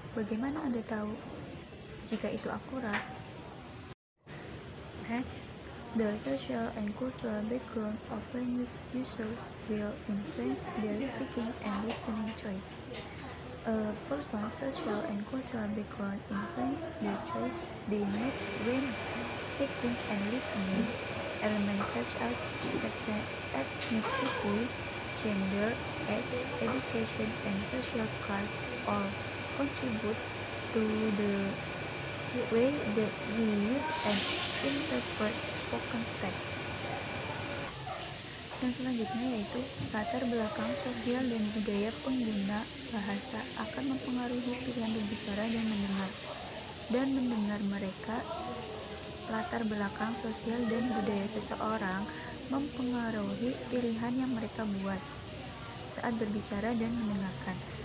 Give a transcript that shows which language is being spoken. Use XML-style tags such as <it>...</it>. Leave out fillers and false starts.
<id>Bagaimana Anda tahu jika itu akurat?</id> <en>Next, the social and cultural background of language users will influence their speaking and listening choice. A person's social and cultural background influence the choice they make when speaking and listening. Elements such as ethnicity, gender, age, education, and social class all contribute to the way that we use and interpret spoken text.</en> <id>Yang selanjutnya yaitu latar belakang sosial dan budaya pengguna bahasa akan mempengaruhi pilihan berbicara dan mendengar mereka. Latar belakang sosial dan budaya seseorang mempengaruhi pilihan yang mereka buat saat berbicara dan mendengarkan.</id>